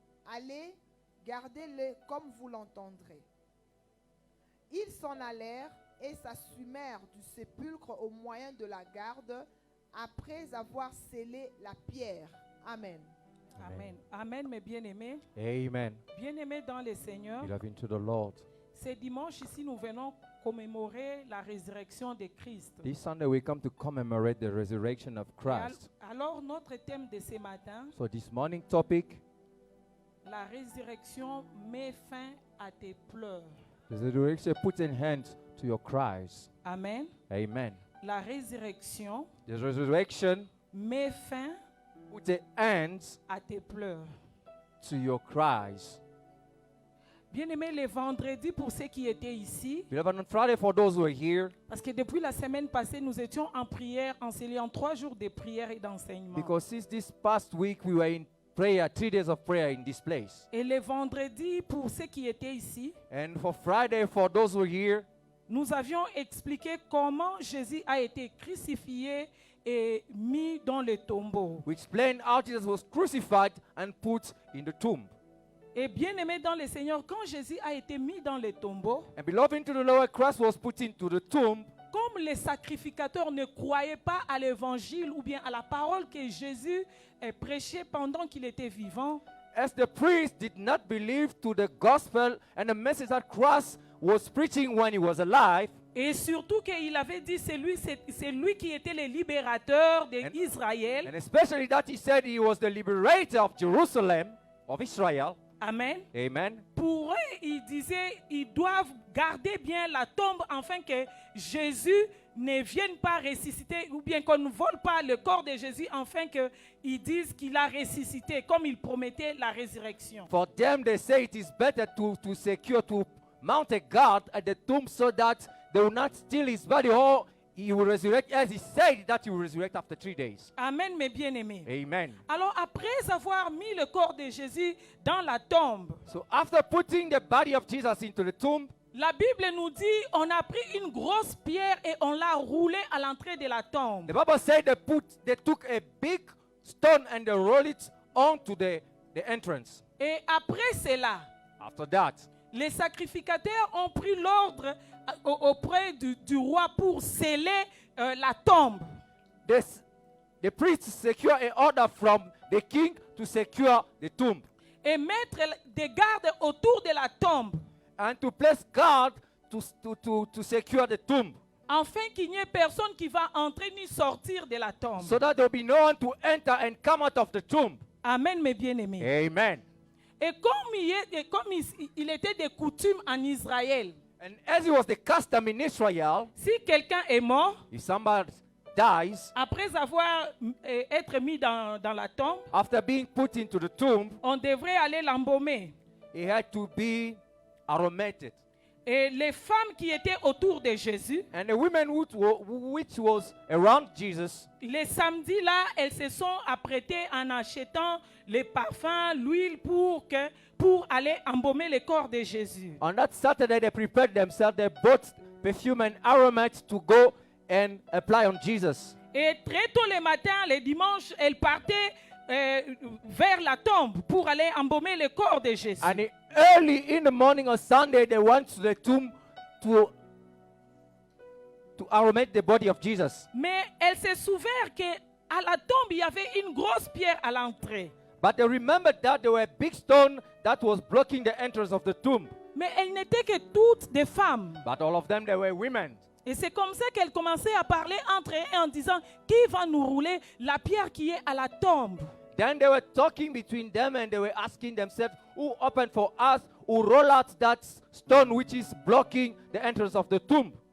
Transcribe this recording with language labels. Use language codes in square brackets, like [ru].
[fr] Allez, gardez-le comme vous l'entendrez. » Ils s'en allèrent et s'assumèrent du sépulcre au moyen de la garde, après avoir scellé la pierre. Amen. Amen. Amen, mes bien-aimés. Amen. Bien-aimés dans le Seigneur, [en] Beloved into the Lord. [fr] ce dimanche ici, nous venons commémorer la résurrection de Christ. [en] This Sunday we come to commemorate the resurrection of Christ. [fr] Alors, notre thème de ce matin, [en] So this morning topic, [fr] la résurrection met fin à tes pleurs. [en] the resurrection puts an end to your cries. Amen. Amen. [fr] La résurrection [en] The resurrection [fr] met fin [en] puts an end [fr] à tes pleurs. [en] to your cries. [fr] Bien-aimés, le vendredi, pour ceux qui étaient ici, [en] Beloved, on Friday for those who are here, [fr] parce que depuis la semaine passée, nous étions en prière, enseignés en 3 jours de prière et d'enseignement. [en] because since this past week we were in prayer, 3 days of prayer in this place. [fr] Et le vendredi, pour ceux qui étaient ici, [en] And for Friday for those who are here, [fr] nous avions expliqué comment Jésus a été crucifié et mis dans le tombeau. [en] we explained how Jesus was crucified and put in the tomb. [fr] Et bien aimé dans le Seigneur, quand Jésus a été mis dans le tombeau, [en] And beloved into the Lord, Christ was put into the tomb. [fr] comme les sacrificateurs ne croyaient pas à l'évangile ou bien à la parole que Jésus prêchait pendant qu'il était vivant, [en] As the priest did not believe to the gospel and the message that Christ was preaching when he was alive, [fr] et surtout qu'il avait dit c'est lui qui était le libérateur [en] and [fr] d'Israël. [en] especially that he said he was the liberator of Jerusalem, of Israel. Amen. Amen. [fr] Pour eux, ils disaient ils doivent garder bien la tombe afin que Jésus ne vienne pas ressusciter ou bien qu'on ne vole pas le corps de Jésus afin qu'ils disent qu'il a ressuscité comme il promettait la résurrection. [en] For them, they say it is better to mount a guard at the tomb so that they will not steal his body or he will resurrect as he said that he will resurrect after 3 days. [fr] Amen, mes bien-aimés. Amen. Alors, après avoir mis le corps de Jésus dans la tombe, [en] So after putting the body of Jesus into the tomb, [fr] la Bible nous dit on a pris une grosse pierre et on l'a roulée à l'entrée de la tombe. [en] the Bible said they took a big stone and they rolled it onto the entrance. [fr] Et après cela, [en] After that, [fr] les sacrificateurs ont pris l'ordre auprès du roi pour sceller la tombe. [en] the priests secure an order from the king to secure the tomb [fr] Et mettre des gardes autour de la tombe, [en] and to place guard to secure the tomb [fr] afin qu'il n'y ait personne qui va entrer ni sortir de la tombe. [en] so that there will be no one to enter and come out of the tomb. [fr] Amen, mes bien-aimés. Amen. Et comme il était de coutume en Israël, [en] And as it was the custom in Israel, [fr] si quelqu'un est mort, [en] if somebody dies [fr] après avoir été mis dans la tombe, [en] after being put into the tomb, [fr] on devrait aller l'embaumer. [en] he had to be aromated. [fr] Et les femmes qui étaient autour de Jésus, [en] And the women which was around Jesus, [fr] les samedis là, elles se sont apprêtées en achetant les parfums, l'huile pour aller embaumer le corps de Jésus. [en] on that Saturday they prepared themselves, they bought perfume and aromates to go and apply on Jesus. [fr] Et très tôt le matin, le dimanche, elles partaient vers la tombe pour aller embaumer le corps de Jésus. [en] And early in the morning on Sunday, they went to the tomb to aromate the body of Jesus. [fr] Mais elles se souvinrent qu'à la tombe, il y avait une grosse pierre à l'entrée. [en] But they remembered that there were a big stone that was blocking the entrance of the tomb. [fr] Mais elles n'étaient que toutes des femmes. [en] But all of them, they were women. [fr] Et c'est comme ça qu'elles commençaient à parler entre elles en disant, qui va nous rouler la pierre qui est à la tombe? [en] Then they were talking between them and they were asking themselves, who opened for us, who roll out that stone which is blocking the entrance of the tomb?